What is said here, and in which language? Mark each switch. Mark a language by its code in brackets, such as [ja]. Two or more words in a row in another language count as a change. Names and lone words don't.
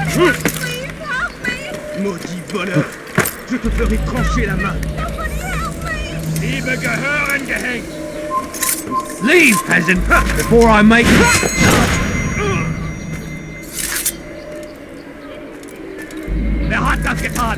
[fr] Maudit voleur! Je te ferai trancher la main! [de] Diebe gehören gehängt! [en] Leave, peasant, before I make... [de] Wer hat das getan?